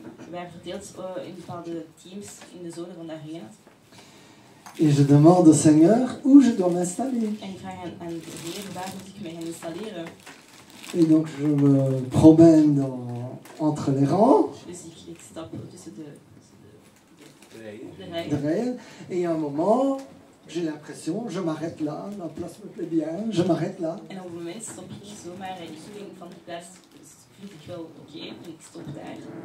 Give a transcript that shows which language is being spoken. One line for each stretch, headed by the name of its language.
Dutch: We waren verdeeld in bepaalde teams in de zone van de arena.
French: Et je demande au Seigneur où je dois m'installer.
Dutch: En ik vraag aan de Heer waar moet ik mij gaan installeren.
French: Et donc je me promène entre les rangs
Dutch: Dus ik stap tussen de de rijen.
French: réels. Et à un moment, j'ai l'impression, je m'arrête là, la place me plaît bien, je m'arrête là.
Dutch: En op een moment stop ik zomaar en ik denk van die plaats vind ik wel oké en ik stop daar.